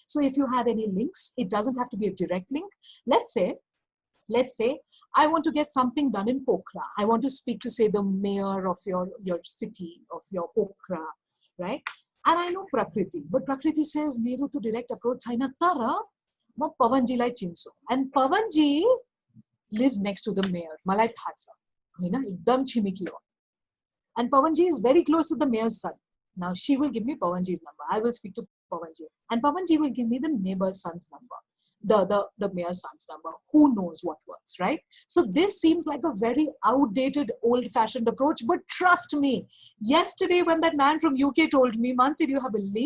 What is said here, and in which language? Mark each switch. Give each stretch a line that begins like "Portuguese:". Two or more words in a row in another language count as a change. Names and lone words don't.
English: So if you have any links, it doesn't have to be a direct link. Let's say I want to get something done in Pokhara. I want to speak to, say, the mayor of your city, of your Pokhara, right? And I know Prakriti, but Prakriti says,
Nepali: मेरो त
English: direct approach
Nepali: छैन तर म पवनजी लाई चिन्छु.
English: And Pavanji lives next to the mayor.
Nepali: मलाई थाहा छ। हैन एकदम चिमिकी हो.
English: And Pavanji is very close to the mayor's son. Now she will give me Pavanji's number. I will speak to Pavanji. And Pavanji will give me the neighbor's son's number. The mayor's son's number. Who knows what works, right? So this seems like a very outdated, old-fashioned approach, but trust me, yesterday when that man from UK told me, Mansi, do you have a link?